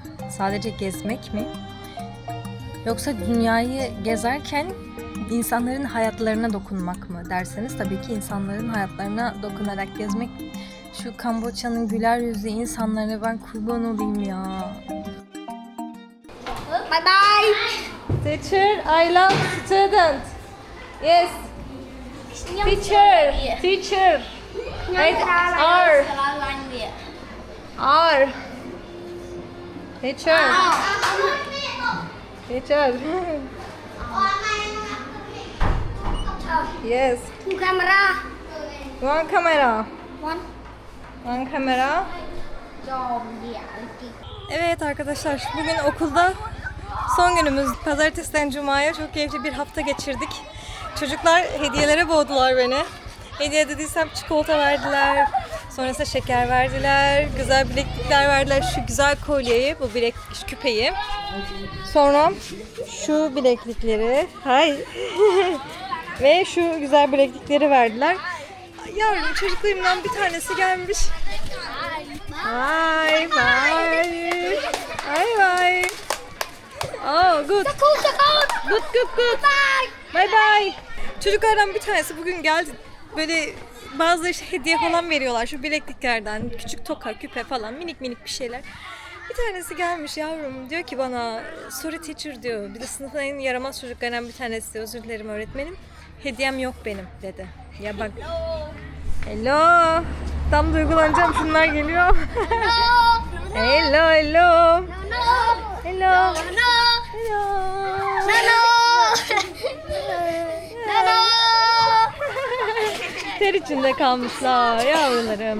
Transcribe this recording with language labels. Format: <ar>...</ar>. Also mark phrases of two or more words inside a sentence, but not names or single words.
<tr>Sadece gezmek mi? Yoksa dünyayı gezerken insanların hayatlarına dokunmak mı derseniz tabii ki insanların hayatlarına dokunarak gezmek. Şu Kamboçya'nın güler yüzlü insanlarına ben kurban olayım ya.</tr> <en>Bye bye. Teacher, I love student. Yes. Teacher. Teacher. Right. R. R. Teacher. Teacher. Yes. Two camera. One camera. One. One camera.</en> <tr>Evet arkadaşlar, bugün okulda son günümüz. Pazartesiden Cuma'ya çok keyifli bir hafta geçirdik. Çocuklar hediyelere boğdular beni. Hediye dediysem çikolata verdiler, sonrasında şeker verdiler, güzel bileklikler verdiler. Şu güzel kolyeyi, bu küpeyi. Sonra şu bileklikleri, ve şu güzel bileklikleri verdiler. Yavrum, çocuklarımdan bir tanesi gelmiş.</tr> <en>Bye bye. Bye bye. Oh, good. Good. Bye bye.</en> <tr>Çocuklardan bir tanesi bugün geldi. Böyle bazıları işte hediye falan veriyorlar. Şu bilekliklerden küçük toka, küpe falan, minik bir şeyler. Bir tanesi gelmiş yavrum, diyor ki bana</tr> <en>sorry teacher</en> <tr>diyor. Bir de sınıfın en yaramaz çocuklarından bir tanesi, özür dilerim öğretmenim. Hediyem yok benim dedi. Ya bak. Hello. Tam duygulanacağım, şunlar geliyor.</tr> <en>Hello. Hello. Hello.</en> <tr>Ter içinde kalmışlar yavrularım.</tr>